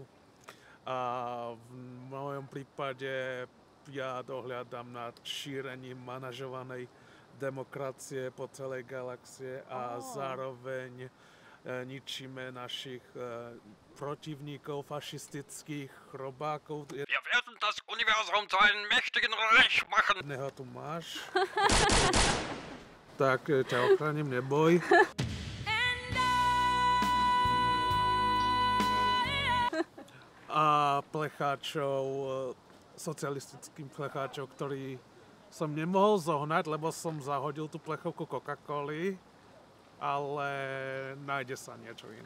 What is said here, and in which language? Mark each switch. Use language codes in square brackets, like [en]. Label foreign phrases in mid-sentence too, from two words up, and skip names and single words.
[sk] A v mojom prípade ja dohliadam nad šírením manažovanej demokracie po celej galaxie a zároveň ničíme našich protivníkov, fašistických chrobákov. [de] Wir werden das Universum zu einem mächtigen Reich machen. [sk] Neho tu máš. Tak ťa ochránim, neboj. A plecháčov, socialistickým plecháčov, ktorý som nemohol zohnať, lebo som zahodil tú plechovku Coca-Coly, ale nájde sa niečo iné.